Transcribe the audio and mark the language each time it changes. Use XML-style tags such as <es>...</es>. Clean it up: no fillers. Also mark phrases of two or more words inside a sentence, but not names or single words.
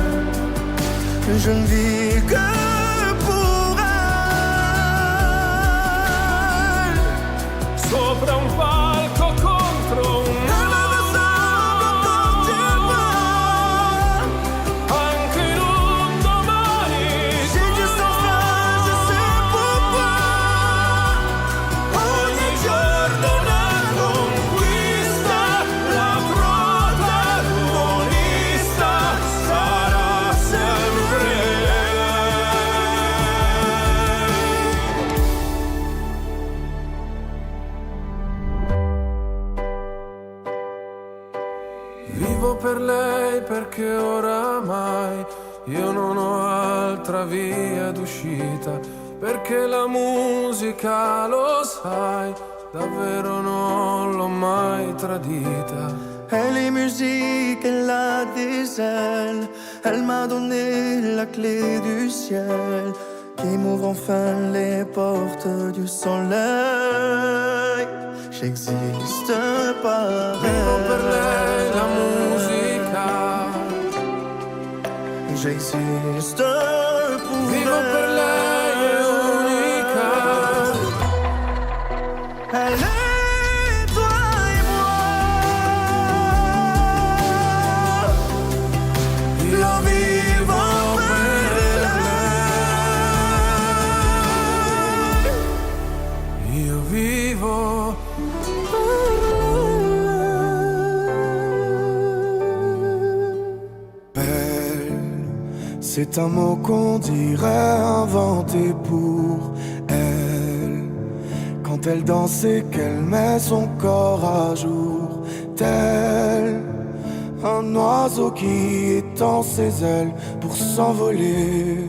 <fr>Je ne vis que pour elle.</fr> <it>Sopra un palco contro un anche in un domani.</it> <fr>Si tu souffres, je sais pourquoi.</fr> <it>Ogni giorno una conquista, la protagonista sarà sempre lei. Vivo per lei perché oramai io non ho altra via d'uscita, perché la musica, lo sai, davvero non l'ho mai tradita.</it> <fr>Elle est musique, elle a des ailes. Elle m'a donné la clé du ciel qui m'ouvre enfin les portes du soleil. J'existe par</fr> <it>Vivo per lei</it> <fr>elle.</fr> <it>la musica,</it> <fr>J'existe pour</fr> <it>vivo per lei è unica.</it> <fr>Elle est toi et moi.</fr> <it>Io vivo per lei. Io vivo.</it> <fr>Belle, c'est un mot qu'on dirait inventé pour elle. Quand elle danse et qu'elle met son corps à jour, tel un oiseau qui étend ses ailes pour s'envoler.</fr>